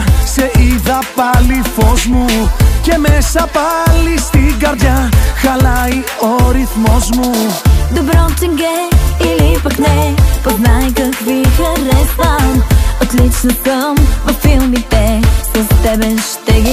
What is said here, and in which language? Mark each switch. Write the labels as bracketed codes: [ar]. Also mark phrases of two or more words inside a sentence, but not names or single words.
[el] σε είδα πάλι φως μου, και μέσα πάλι στην καρδιά χαλάει ο ρυθμός μου. [bg] Добро ченге или пък не, познай какви харесвам. Отлично съм във филмите, с тебе ще